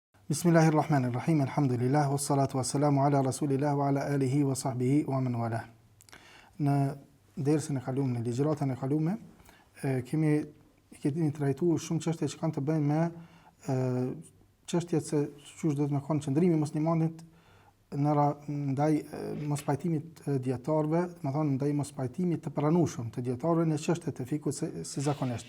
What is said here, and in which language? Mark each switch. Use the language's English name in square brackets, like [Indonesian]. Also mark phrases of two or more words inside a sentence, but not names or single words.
[Arabic] بسم الله الرحمن الرحيم. الحمد لله والصلاة والسلام على رسول الله وعلى آله وصحبه ومن والاه. [Albanian] Në dersën e kaluar, në ligjëratën e kaluar, kemi trajtuar shumë çështje që kanë të bëjnë me çështjet se çush do të më kanë qëndrimi i muslimanit ndaj mospajtimit dietarëve, do të thonë ndaj mospajtimit të pranueshëm të dietarëve në çështjet e fikut si zakonisht.